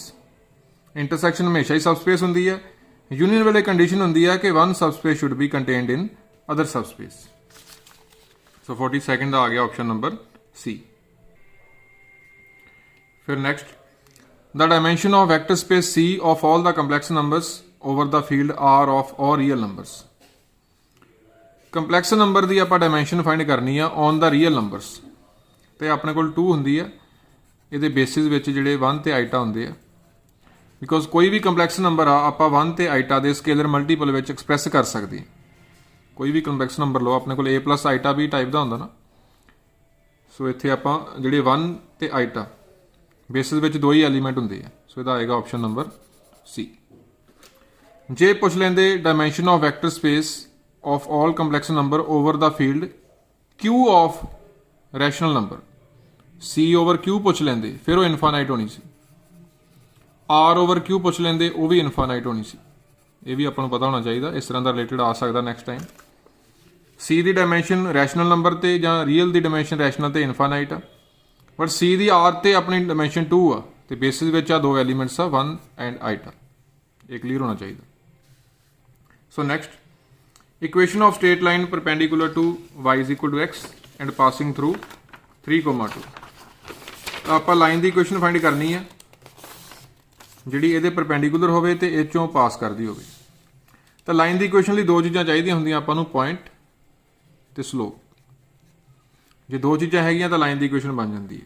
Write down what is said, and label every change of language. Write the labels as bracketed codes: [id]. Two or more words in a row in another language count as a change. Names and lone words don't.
[pa] ਇੰਟਰਸੈਕਸ਼ਨ ਹਮੇਸ਼ਾ ਹੀ ਸਬਸਪੇਸ ਹੁੰਦੀ ਹੈ। ਯੂਨੀਅਨ ਵੇਲੇ ਕੰਡੀਸ਼ਨ ਹੁੰਦੀ ਹੈ ਕਿ [en] one subspace should be contained in other subspace. [pa] ਸੋ 42 ਦਾ ਆ ਗਿਆ [en] option number [pa] ਸੀ। [en] ਫਿਰ next, the dimension of vector space C of all the complex numbers over the field R of all real numbers। complex number [pa] ਦੀ ਆਪਾਂ [en] dimension find [pa] ਕਰਨੀ ਆ [en] on the real numbers, [pa] ਤੇ ਆਪਣੇ ਕੋਲ 2 ਹੁੰਦੀ ਆ, ਇਹਦੇ ਬੇਸਿਸ ਵਿੱਚ ਜਿਹੜੇ 1 ਤੇ ਆਈਟਾ ਹੁੰਦੇ ਆ। ਬਿਕੋਜ਼ ਕੋਈ ਵੀ [en] complex number [pa] ਆ ਆਪਾਂ 1 ਤੇ ਆਈਟਾ ਦੇ [en] scalar multiple [pa] ਵਿੱਚ ਐਕਸਪ੍ਰੈਸ ਕਰ ਸਕਦੇ ਹਾਂ। ਕੋਈ ਵੀ [en] complex number [pa] ਲਓ, ਆਪਣੇ ਕੋਲ A+ ਆਈਟਾ ਵੀ ਟਾਈਪ ਦਾ ਹੁੰਦਾ ਨਾ। ਸੋ ਇੱਥੇ ਆਪਾਂ ਜਿਹੜੇ 1 ਤੇ ਆਈਟਾ ਬੇਸਿਸ ਵਿੱਚ 2 ਹੀ ਐਲੀਮੈਂਟ ਹੁੰਦੇ ਆ। ਸੋ ਇਹਦਾ ਆਏਗਾ ਆਪਸ਼ਨ ਨੰਬਰ C। ਜੇ ਪੁੱਛ ਲੈਂਦੇ [en] dimension of vector space of all complex number over the field Q of rational number, C over Q [pa] ਪੁੱਛ ਲੈਂਦੇ ਫਿਰ ਉਹ ਇਨਫਾਈਨਾਈਟ ਹੋਣੀ ਸੀ। [en] R over Q [pa] ਪੁੱਛ ਲੈਂਦੇ, ਉਹ ਵੀ ਇਨਫਾਈਨਾਈਟ ਹੋਣੀ ਸੀ। ਇਹ ਵੀ ਆਪਾਂ ਨੂੰ ਪਤਾ ਹੋਣਾ ਚਾਹੀਦਾ, ਇਸ ਤਰ੍ਹਾਂ ਦਾ ਰਿਲੇਟਡ ਆ ਸਕਦਾ [en] next time. [pa] C ਦੀ ਡਾਇਮੈਂਸ਼ਨ [en] rational number [pa] ਤੇ ਜਾਂ ਰੀਅਲ ਦੀ ਡਾਇਮੈਂਸ਼ਨ ਰੈਸ਼ਨਲ ਤੇ ਇਨਫਾਈਨਾਈਟ ਆ, ਬਟ C ਦੀ R ਤੇ ਆਪਣੀ ਡਾਇਮੈਂਸ਼ਨ 2 ਆ, ਤੇ ਬੇਸਿਸ ਵਿੱਚ ਆ 2 ਐਲੀਮੈਂਟਸ ਆ 1 [en] and iota. [pa] ਇਹ ਕਲੀਅਰ ਹੋਣਾ ਚਾਹੀਦਾ। [en] so next, equation of straight line perpendicular to y is equal to x and passing through 3,2। [pa] ਤਾਂ ਆਪਾਂ ਲਾਈਨ ਦੀ ਇਕੁਏਸ਼ਨ ਫਾਈਂਡ ਕਰਨੀ ਹੈ ਜਿਹੜੀ ਇਹਦੇ ਪਰਪੈਂਡੀਕੂਲਰ ਹੋਵੇ ਤੇ ਇਹ ਚੋਂ ਪਾਸ ਕਰਦੀ ਹੋਵੇ। ਤਾਂ ਲਾਈਨ ਦੀ ਇਕੁਏਸ਼ਨ ਲਈ 2 ਚੀਜ਼ਾਂ ਚਾਹੀਦੀਆਂ ਹੁੰਦੀਆਂ ਆਪਾਂ ਨੂੰ, ਪੁਆਇੰਟ ਤੇ ਸਲੋਪ। ਜੇ 2 ਚੀਜ਼ਾਂ ਹੈਗੀਆਂ ਤਾਂ ਲਾਈਨ ਦੀ ਇਕੁਏਸ਼ਨ ਬਣ ਜਾਂਦੀ ਹੈ।